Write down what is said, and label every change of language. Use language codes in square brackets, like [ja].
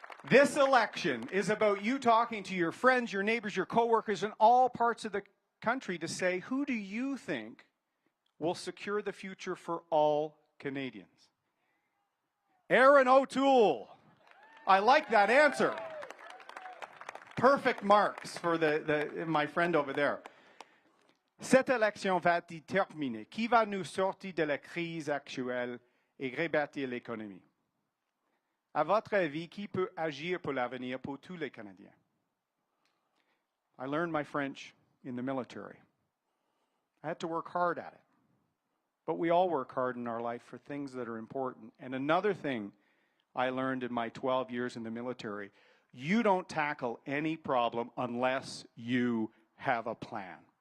[en] This election is about you talking to your friends, your neighbors, your coworkers in all parts of the country to say, who do you think will secure the future for all Canadians? Erin O'Toole. I like that answer. Perfect marks for my friend over there. [fr] Cette élection va déterminer qui va nous sortir de la crise actuelle et rebâtir l'économie. À votre avis, qui peut agir pour l'avenir pour tous les Canadiens? [en] I learned my French in the military. I had to work hard at it. But we all work hard in our life for things that are important. And another thing I learned in my 12 years in the military, you don't tackle any problem unless you have a plan.